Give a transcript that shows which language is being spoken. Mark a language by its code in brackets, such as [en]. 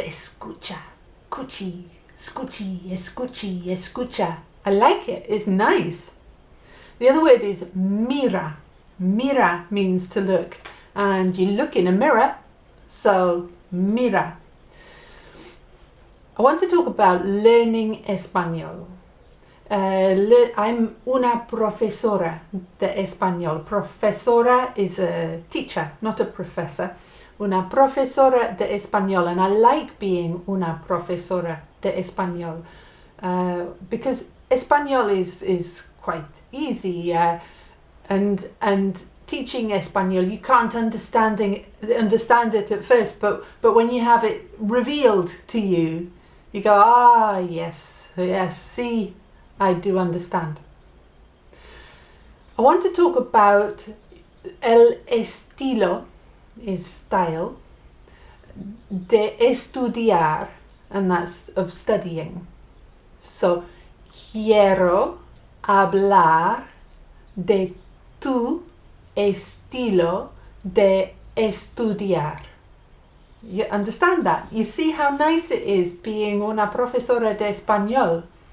[es] Escucha. Cuchi. Escuchi. Escuchi. Escucha. [en] I like it. It's nice. The other word is mira. Mira means to look. And you look in a mirror. So, mira. I want to talk about learning Espanol. I'm [es] una profesora de Español. [en] Profesora is a teacher, not a professor. [es] Una profesora de Español, [en] and I like being una profesora de Español because Espanol is quite easy, and teaching Espanol, you can't understand it at first, but when you have it revealed to you, you go, yes, see, I do understand. I want to talk about [es] el estilo, [en] is style, [es] de estudiar, [en] and that's of studying. [es] So, quiero hablar de tu estilo de estudiar. [en] You understand that? You see how nice it is being [es] una profesora de español.